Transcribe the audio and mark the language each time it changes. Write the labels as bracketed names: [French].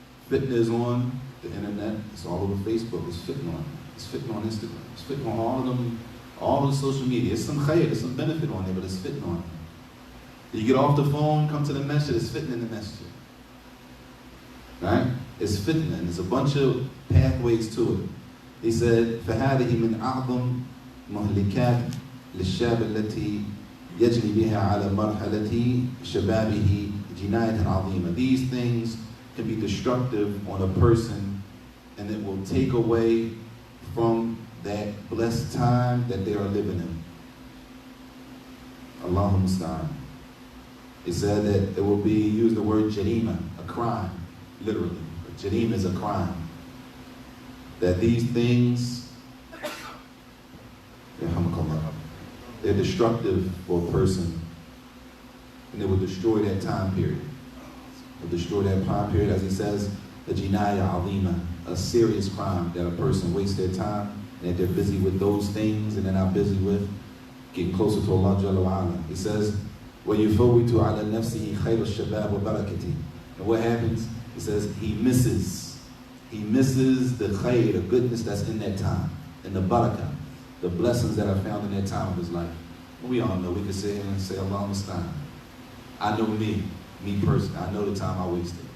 [English] Fitna is on the internet. It's all over Facebook. It's fitna on. It's fitna on Instagram. It's fitna on all of them, all of the social media. It's some khayr, there's some benefit on there, but it's fitna on it. You get off the phone, come to the masjid, it's fitna in the masjid. Right? It's fitna, and there's a bunch of pathways to it. He said, [Arabic] فَهَذِهِ مِنْ أَعْظَمْ مُهْلِكَاتِ لِلشَّابِ الَّتِي يجري بها على مرحلة شبابه جناية عظيمة. [English] These things can be destructive on a person, and it will take away from that blessed time that they are living in. Allahu musta'an. It said that it will be, use the word jarima, a crime, literally. Jarima is a crime. That these things, they're destructive for a person, and it will destroy that time period. It will destroy that time period, as he says, a jinaya alima, a serious crime that a person wastes their time, and that they're busy with those things, and they're not busy with getting closer to Allah Jalla wa Ala. He says, [Arabic] وَيُفَوِّتُ عَلَى نَفْسِهِ خَيْرَ الشَّبَابِ وَبَرَكَتِهِ. [English] And what happens? He says he misses the khayr, the goodness that's in that time, and the barakah, the blessings that are found in that time of his life. We all know, we can sit here and say, Allah musta'an. I know me personally, I know the time I wasted.